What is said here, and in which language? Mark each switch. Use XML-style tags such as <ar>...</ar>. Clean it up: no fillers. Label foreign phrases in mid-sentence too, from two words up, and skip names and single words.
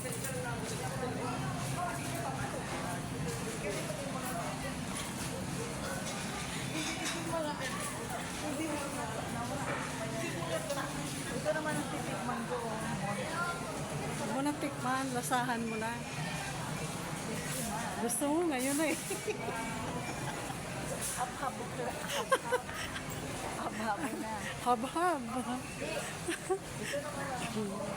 <tl>Ito naman ang titikman ko. Huwag mo na tikman, lasahan mo na. Gusto mo ngayon eh. Hab-hab. Hab-hab na. Hab-hab. Ito naman ang</tl>